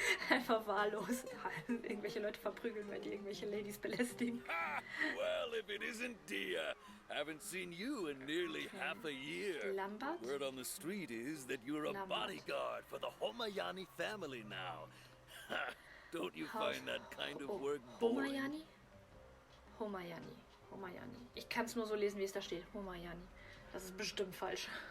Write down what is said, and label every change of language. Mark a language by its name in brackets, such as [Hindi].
[German] Einfach wahllos. Ja, irgendwelche Leute verprügeln, wenn die irgendwelche Ladies belästigen. [English] Ah, well, if it isn't Dia. Haven't seen you in nearly half a year. Lambert? Word on the street is that you're a Lambert. bodyguard for the Homayani family now. Don't you find that kind of work boring? [German] Homayani? Homayani. Homayani. Ich kann es nur so lesen, wie es da steht. Homayani. Das ist bestimmt falsch.